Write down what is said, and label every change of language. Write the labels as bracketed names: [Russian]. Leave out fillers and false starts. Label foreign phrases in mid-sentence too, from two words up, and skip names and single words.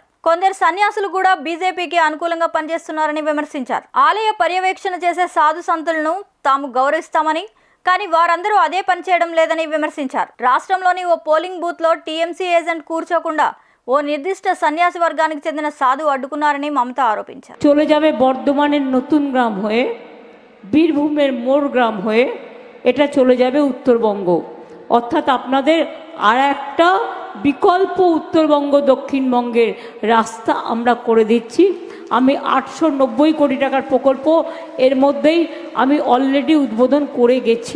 [Telugu] కొందరు సన్యాసులు కూడా బీజేపీకి అనుకూలంగా పనిచేస్తున్నారని విమర్శించారు. ఆలయ పర్యవేక్షణ చేసే సాధు సంతులను తాము గౌరవిస్తామని, కానీ వారందరూ అదే పని చేయడం లేదని విమర్శించారు. రాష్ట్రంలోని ఓ పోలింగ్ బూత్ లో టీఎంసీ ఏజెంట్ కూర్చోకుండా ఓ నిర్దిష్ట సన్యాసి వర్గానికి చెందిన సాధు అడ్డుకున్నారని మమత ఆరోపించారు. [Bangla] চলে যাবে বর্ধমানের নতুন গ্রাম হয়ে, বীরভূমের মোড় গ্রাম হয়ে, এটা চলে যাবে উত্তরবঙ্গ। অর্থাৎ আপনাদের আর একটা বিকল্প উত্তরবঙ্গ দক্ষিণবঙ্গের রাস্তা আমরা করে দিচ্ছি। আমি 890 কোটি টাকার প্রকল্প এর মধ্যেই আমি অলরেডি উদ্বোধন করে গেছি।